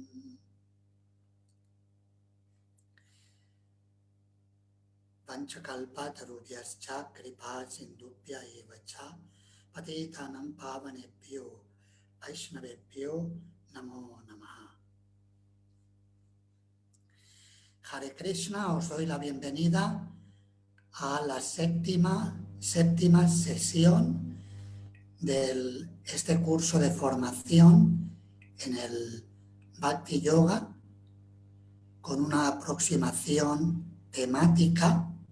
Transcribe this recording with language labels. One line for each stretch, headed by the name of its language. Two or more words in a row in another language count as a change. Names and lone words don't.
Sanskrit: Panchakalpatarudhyascha kripa sindubhya evacha patitanam pavanebhyo vaishnavebhyo namo namaha. Hare Krishna,
Spanish: os doy la bienvenida a la séptima sesión de este curso de formación en el Bhakti Yoga con una aproximación temática.